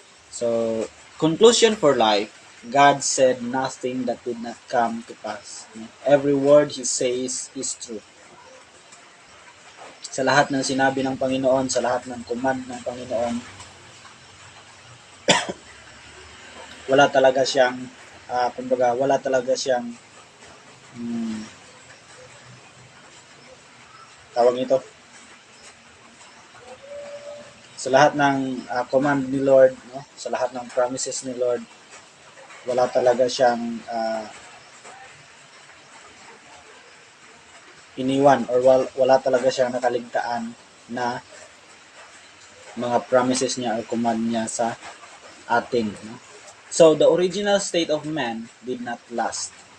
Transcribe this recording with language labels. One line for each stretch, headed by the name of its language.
English: So, conclusion for life, God said nothing that did not come to pass. Every word He says is true.
Filipino: Sa lahat ng sinabi ng Panginoon, sa lahat ng command ng Panginoon, wala talaga siyang, wala talaga siyang tawag nito. Sa lahat ng command ni Lord, no? Sa lahat ng promises ni Lord, wala talaga siyang iniwan or wala talaga siyang nakaligtaan na mga promises niya or command niya sa atin. No?
English: So, the original state of man did not last.